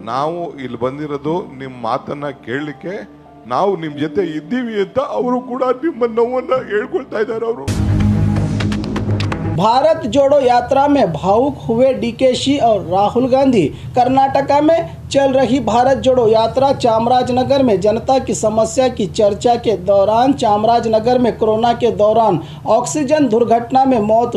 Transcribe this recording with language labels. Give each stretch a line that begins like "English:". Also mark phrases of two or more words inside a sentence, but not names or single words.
Kannada: ನಾವು ಇಲ್ಲಿ ಬಂದಿರೋದು ನಿಮ್ಮ ಮಾತನ್ನ ಕೇಳಲಿಕ್ಕೆ, ನಾವು ನಿಮ್ಮ ಜೊತೆ ಇದ್ದೀವಿ ಅಂತ ಅವರು ಕೂಡ ನಿಮ್ಮ ನೋವನ್ನ ಹೇಳ್ಕೊಳ್ತಾ ಇದ್ದಾರೆ ಅವರು.
Hindi: भारत जोड़ो यात्रा में भावुक हुए डीकेशी और राहुल गांधी। कर्नाटका में चल रही भारत जोड़ो यात्रा चामराजनगर में जनता की समस्या की चर्चा के दौरान चामराजनगर में कोरोना के दौरान ऑक्सीजन दुर्घटना में मौत